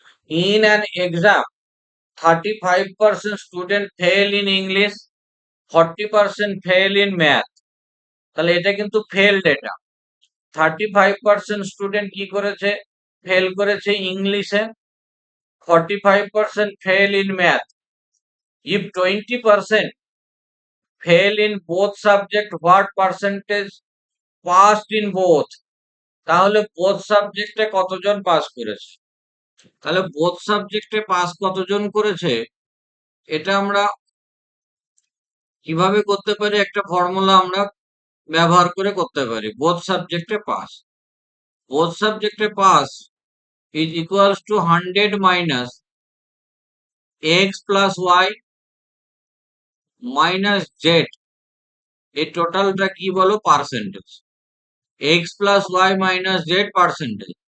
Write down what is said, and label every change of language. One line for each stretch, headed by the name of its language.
English: In an exam, 35% student fail in English, 40% fail in math।
Bangla: তাহলে এটা কিন্তু fail data. 35% student কি করেছে, ফেল করেছে ইংলিশে, 45%
English: fail in math. If 20% fail in both subject, what percentage passed in both?
Bangla: তাহলে both সাবজেক্টে কতজন পাস করেছে? তাহলে both সাবজেক্টে পাস কতজন করেছে এটা আমরা কিভাবে করতে পারি, একটা ফর্মুলা আমরা ব্যবহার করে করতে পারি। both সাবজেক্টে পাস, both সাবজেক্টে pass
English: is equals to 100 minus x plus y minus z,
Bangla: এই টোটালটা কি বলো percentage, x plus Y minus Z percentage.